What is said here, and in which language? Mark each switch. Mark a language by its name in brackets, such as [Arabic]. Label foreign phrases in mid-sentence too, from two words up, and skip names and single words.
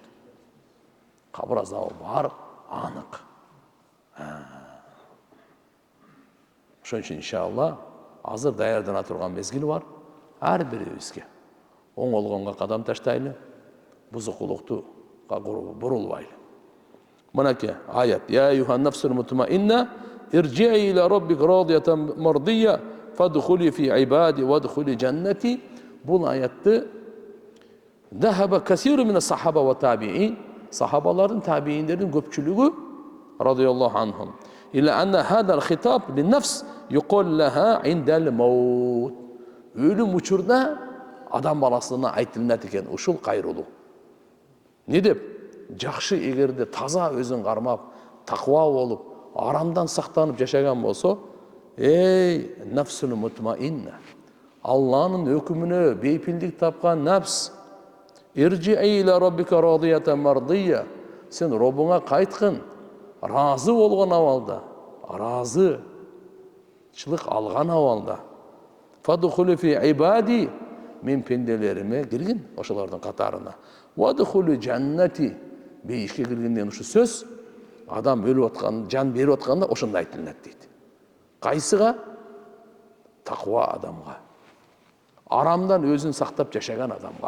[Kyrgyz] Кабыр азабы бар, анык. Ошон үчүн иншалла азыр даярдана турган мезгил бар. Ар бирибизге оңолгонго кадам таштайлы, бузукулукту бурулбайлы. Мынакей аят: [Arabic] يا أيتها النفس المطمئنة ارجعي إلى ربك راضية مرضية فادخلي في عبادي وادخلي جنتي. [Kyrgyz] Бул аятты [Arabic] ذهب كثير من الصحابة والتابعين, [Kyrgyz] сахабалардын, табииндердин көпчүлүгү [Arabic] رضي الله عنهم إلى أن هذا الخطاب للنفس يقال لها عند الموت. [Kyrgyz] Өлүм учурда адам баласына айтылат экен ушул кайрылуу. Не деп? Жакшы эгерде таза өзүн кармап, таква болуп, арамдан сактанып жашаган болсо, эй [Arabic] النفس المطمئنة, [Kyrgyz] Алланын өкүмүнө бейпилдик тапкан нафс, [Arabic] ارجعي إلى ربك راضية مرضية, [Kyrgyz] сен Робуңа кайткын, разы болгон абалда, разычылык алган абалда. [Arabic] فادخلي في عبادي, [Kyrgyz] мен пенделериме киргин, ошолордун катарына. [Arabic] وادخلي جنتي, [Kyrgyz] бейишке киргенден ушу сөз, адам өлүп аткан, жан берип атканда ошондой айтылат дейт. Кайсыга? Таква адамга. Арамдан өзүн сактап жашаган адамга.